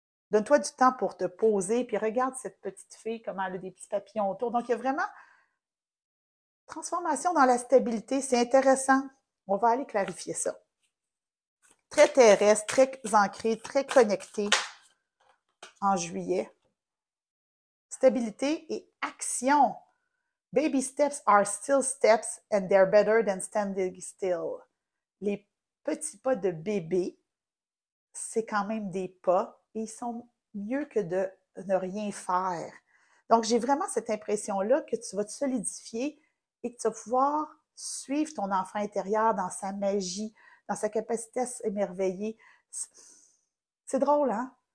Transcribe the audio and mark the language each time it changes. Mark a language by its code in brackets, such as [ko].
[fr] Donne-toi du temps pour te poser, puis regarde cette petite fille, comment elle a des petits papillons autour. Donc, il y a vraiment transformation dans la stabilité. C'est intéressant. On va aller clarifier ça. Très terrestre, très ancré, très connecté en juillet. Stabilité et action. [en] Baby steps are still steps and they're better than standing still. [fr] Les petits pas de bébé, c'est quand même des pas et ils sont mieux que de ne rien faire. Donc, j'ai vraiment cette impression-là que tu vas te solidifier et que tu vas pouvoir suivre ton enfant intérieur dans sa magie, dans sa capacité à s'émerveiller. C'est drôle, hein?